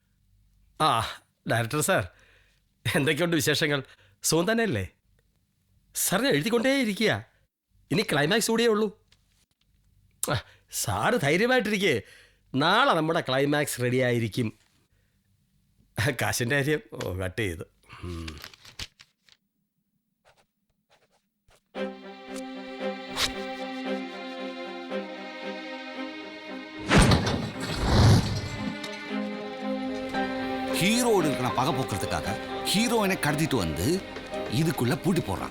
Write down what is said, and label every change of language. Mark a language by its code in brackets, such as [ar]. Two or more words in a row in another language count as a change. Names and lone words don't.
[en] director sir, [ml] എന്തൊക്കെയുണ്ട് വിശേഷങ്ങൾ? സുഖം തന്നെയല്ലേ? സാറിന് എഴുതിക്കൊണ്ടേ ഇരിക്കുക. ഇനി ക്ലൈമാക്സ് കൂടിയേ ഉള്ളൂ. സാറ് ധൈര്യമായിട്ടിരിക്കേ, നാളെ നമ്മുടെ [en] climax ready [ml] ആയിരിക്കും. കാശിൻ്റെ കാര്യം കട്ട് ചെയ്തു. [ta] ஹீரோடு இருக்கிற பகை போக்குறதுக்காக ஹீரோயினை கடத்திட்டு வந்து இதுக்குள்ள பூட்டி போடுறான்.